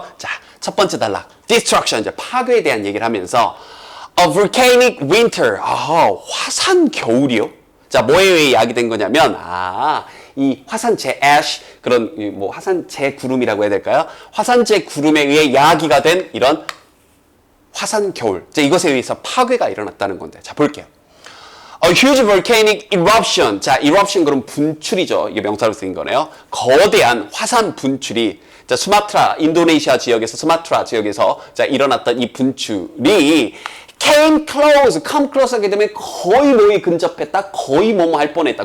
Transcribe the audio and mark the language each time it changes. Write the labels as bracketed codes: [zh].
[ko] 자, 첫 번째 단락, destruction, 이제 파괴에 대한 얘기를 하면서 [en] a volcanic winter, [ko] 화산 겨울이요? 자, 뭐에 의해 야기된 거냐면, 이 화산재 ash, 그런 뭐 화산재 구름이라고 해야 될까요? 화산재 구름에 의해 야기가 된 이런 화산 겨울. 자, 이것에 의해서 파괴가 일어났다는 건데. 자, 볼게요. [en] A huge volcanic eruption. [ko] 자, eruption 그럼 분출이죠. 이게 명사로 쓰인 거네요. 거대한 화산 분출이 자, 수마트라, 인도네시아 지역에서 스마트라 지역에서 자, 일어났던 이 분출이 [en] come close [ko] 하게 되면 거의 뭐에 근접했다, 거의 뭐뭐 할 뻔했다.